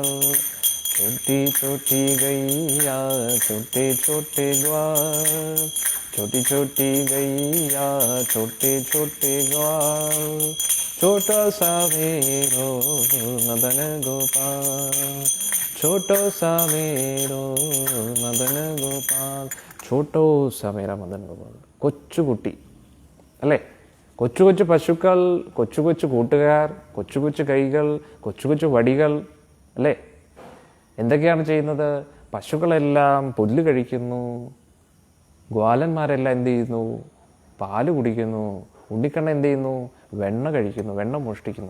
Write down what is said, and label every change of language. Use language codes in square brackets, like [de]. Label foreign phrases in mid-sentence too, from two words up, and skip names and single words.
[hi] छोटी छोटी गैया छोटे छोटे ग्वाल, छोटी छोटी गैया छोटे छोटे ग्वाल. छोटा सा मेरो मदन गोपाल, छोटो सा मेरो मदन गोपाल. छोटो सा मेरा मदन गोपाल. [ml] കൊച്ചുകുട്ടി അല്ലേ, കൊച്ചു കൊച്ചു പശുക്കൾ, കൊച്ചു കൊച്ചു കൂട്ടുകാർ, കൊച്ചു കൊച്ചു കൈകൾ, കൊച്ചു കൊച്ചു വടികൾ അല്ലേ. എന്തൊക്കെയാണ് ചെയ്യുന്നത്, പശുക്കളെല്ലാം പുല്ല് കഴിക്കുന്നു, ഗ്വാലന്മാരെല്ലാം എന്ത് ചെയ്യുന്നു, പാല് കുടിക്കുന്നു, ഉണ്ണിക്കണ്ണ എന്ത് ചെയ്യുന്നു, വെണ്ണ കഴിക്കുന്നു, വെണ്ണ മോഷ്ടിക്കുന്നു.